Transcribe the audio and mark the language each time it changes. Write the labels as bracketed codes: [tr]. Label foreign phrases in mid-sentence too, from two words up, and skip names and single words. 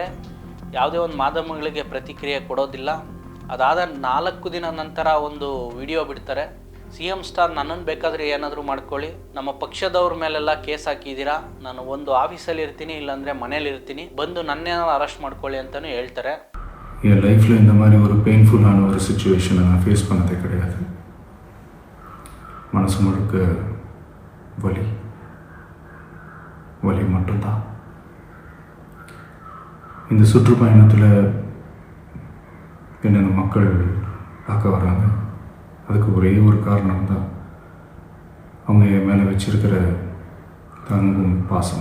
[kn] ಯಾವುದೇ ಒಂದು ಮಾಧ್ಯಮಗಳಿಗೆ ಪ್ರತಿಕ್ರಿಯೆ ಕೊಡೋದಿಲ್ಲ. ಅದಾದ 4 ದಿನ ನಂತರ ಒಂದು ವಿಡಿಯೋ ಬಿಡ್ತಾರೆ. CM ಸ್ಟಾರ್, ನನ್ನನ್ನು ಬೇಕಾದರೆ ಏನಾದರೂ ಮಾಡ್ಕೊಳ್ಳಿ, ನಮ್ಮ ಪಕ್ಷದವ್ರ ಮೇಲೆಲ್ಲ ಕೇಸ್ ಹಾಕಿದ್ದೀರಾ, ನಾನು ಒಂದು ಆಫೀಸಲ್ಲಿ ಇರ್ತೀನಿ, ಇಲ್ಲಾಂದರೆ ಮನೇಲಿ ಇರ್ತೀನಿ, ಬಂದು ನನ್ನೇನಾದ್ರು ಅರೆಸ್ಟ್ ಮಾಡ್ಕೊಳ್ಳಿ ಅಂತಲೂ ಹೇಳ್ತಾರೆ. [ta] என் லைஃப்பில் இந்த மாதிரி ஒரு பெயின்ஃபுல்லான ஒரு சுச்சுவேஷனை நான் ஃபேஸ் பண்ணதே கிடையாது. மனசு முழுக்க வலி மட்டும்தான். இந்த சுற்றுப்பயணத்தில் என்னென்ன மக்கள் பார்க்க வராங்க, அதுக்கு ஒரே ஒரு காரணம் தான், அவங்க என் மேலே வச்சிருக்கிற அன்பும் பாசம்.